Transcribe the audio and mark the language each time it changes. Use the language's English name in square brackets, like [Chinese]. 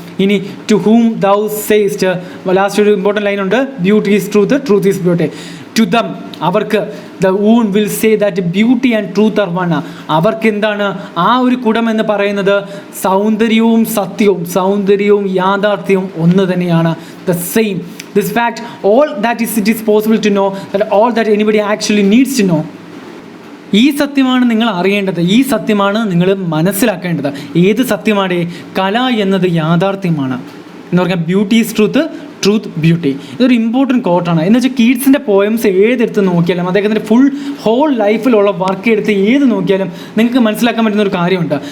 [English] ഇനി to whom thou sayest, last [Malayalam] ഒരു important ലൈനുണ്ട്, [English] Beauty is truth, truth is beauty. To them, [Malayalam] അവർക്ക്, [English] The urn will say that beauty and truth are one. [Malayalam] അവർക്ക് എന്താണ് ആ ഒരു കുടം എന്ന് പറയുന്നത്, സൗന്ദര്യവും സത്യവും, സൗന്ദര്യവും യാഥാർത്ഥ്യവും ഒന്ന് തന്നെയാണ്. [English] The same. This fact, all that it is possible to know, that all that anybody actually needs to know. [Malayalam] ഈ സത്യമാണ് നിങ്ങൾ അറിയേണ്ടത്, ഈ സത്യമാണ് നിങ്ങൾ മനസ്സിലാക്കേണ്ടത്. ഏത് സത്യമാണ്? കല എന്നത് യാഥാർത്ഥ്യമാണ് എന്ന് പറഞ്ഞാൽ [English] Beauty is truth, truth beauty. [Malayalam] ഇതൊരു ഇമ്പോർട്ടൻറ്റ് കോട്ടാണ്. എന്ന് വെച്ചാൽ കീറ്റ്സിൻ്റെ പോയംസ് ഏതെടുത്ത് നോക്കിയാലും, അദ്ദേഹത്തിൻ്റെ ഹോൾ ലൈഫിലുള്ള വർക്ക് എടുത്ത് ഏത് നോക്കിയാലും നിങ്ങൾക്ക് മനസ്സിലാക്കാൻ പറ്റുന്ന ഒരു കാര്യമുണ്ട്.